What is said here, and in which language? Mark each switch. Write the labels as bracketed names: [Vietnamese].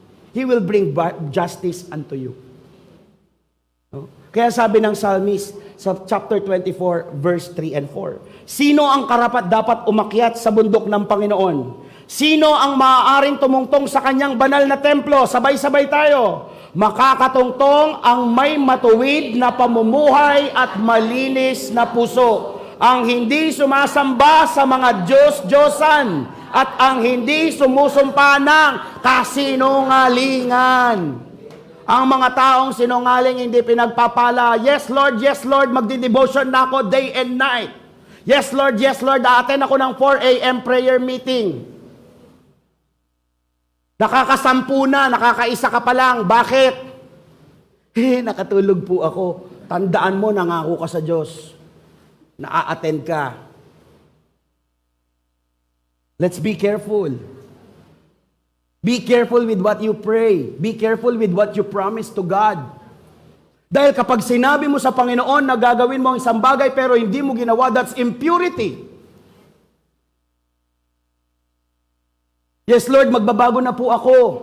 [English] He will bring justice unto you. No? [Filipino] Kaya sabi ng psalmist sa [English] chapter 24, verse 3 and 4, [Filipino] sino ang karapat dapat umakyat sa bundok ng Panginoon? Sino ang maaaring tumungtong sa kanyang banal na templo? Sabay-sabay tayo. Makakatungtong ang may matuwid na pamumuhay at malinis na puso, ang hindi sumasamba sa mga Diyos-Diyosan, at ang hindi sumusumpa ng kasinungalingan. Ang mga taong sinungaling hindi pinagpapala. Yes, Lord, magdi-devotion na ako [English] day and night. [Filipino] Yes, Lord, a-attend ako ng [English] 4 a.m. prayer meeting. [Filipino] Nakakasampu na, nakakaisa ka pa lang. Bakit? Nakatulog po ako. Tandaan mo, nangako ka sa Diyos. Na-attend ka. [English] Let's be careful. Be careful with what you pray. Be careful with what you promise to God. [Filipino] Dahil kapag sinabi mo sa Panginoon na gagawin mo ang isang bagay pero hindi mo ginawa, [English] that's impurity. [Filipino] Yes, Lord, magbabago na po ako.